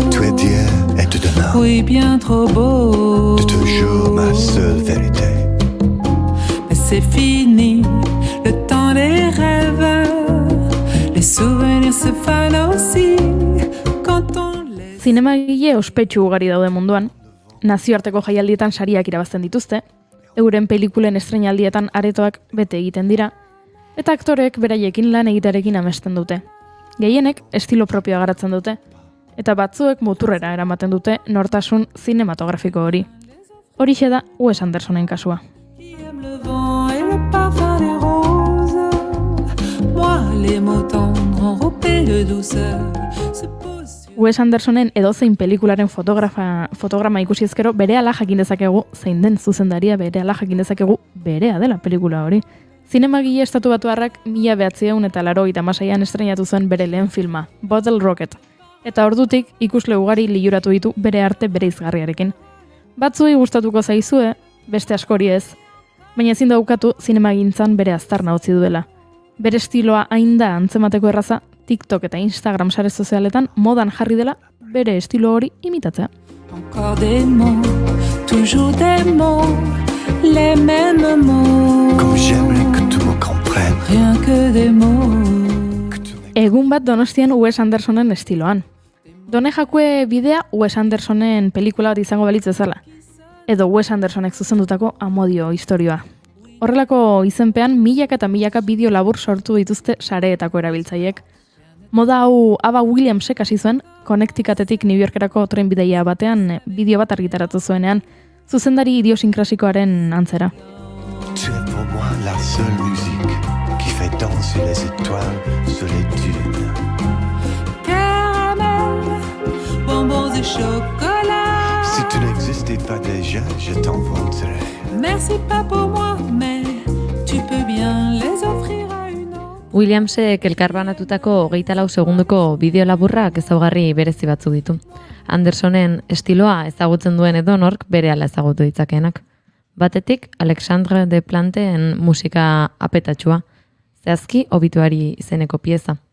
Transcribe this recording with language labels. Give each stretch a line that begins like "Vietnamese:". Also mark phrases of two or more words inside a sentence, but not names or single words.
French: Tu es d'hier et de demain. Oui, bien trop beau. De toujours ma seule vérité. Mais c'est fini, le temps des rêves. Les souvenirs se fanent aussi quand on les...
Basque: Zinemagile ospetsu ugari daude munduan, nazioarteko jaialdietan sariak irabazten dituzte, euren pelikulen estreinaldietan aretoak bete egiten dira, eta aktorek beraiekin lan egitearekin amesten dute. Gehienek estilo propioa garatzen dute, eta batzuek muturrera eramaten dute nortasun zinematografiko hori. Horixe da Wes Andersonen kasua.
French: Le vent et le parfum des roses. Moi, les mots tendres enrobés de douceur.
Basque: Wes Andersonen edozein pelikularen fotograma ikusi ezkero berehala jakin dezakegu zein den zuzendaria, berehala jakin dezakegu berea dela pelikula hori. Zinemagile estatubatuarrak 1986an estreinatu zuen bere lehen filma, Bottle Rocket, eta ordutik ikusle ugari liluratu ditu bere arte bereizgarriarekin. Batzuei gustatuko zaizue, beste askori ez, baina ezin daukatu zinemagintzan bere aztarna utzi duela. Bere estiloa hain da antzemateko erraza, TikTok eta Instagram sare sozialetan modan jarri dela bere estilo hori imitatzea.
French: Encore des mots, toujours des mots, les mêmes mots. Comme j'aimerais que tu me comprennes. Rien que des mots.
Basque: Egun bat Donostian Wes Andersonen estiloan. Done jakue bidea Wes Andersonen pelikula bat izango balitz bezala. Edo Wes Andersonek zuzendutako amodio istorioa. Horrelako izenpean milaka eta milaka bideo labur sortu dituzte sareetako erabiltzaiek. Moda hau Ava Williamsek hasi zuen, Connecticutetik New Yorkerako trenbideia batean bideo bat argitaratu zuenean, zuzendari idiosinkrasikoaren antzera.
French: Tu es pour moi la seule musique qui fait danser les étoiles sur les dunes. Caramel, bonbons et chocolat. Si tu n'existais pas déjà, je t'inventerais. Merci pas pour moi, mais tu peux bien les offrir à une autre.
Basque: Williamsek elkarbanatutako 24 segundoko bideo laburrak ezaugarri berezi batzuk ditu. Andersonen estiloa ezagutzen duen edonork berehala ezagutu ditzakeenak. Batetik, Alexandre de Planten musika apetatxua, zehazki obituari izeneko pieza.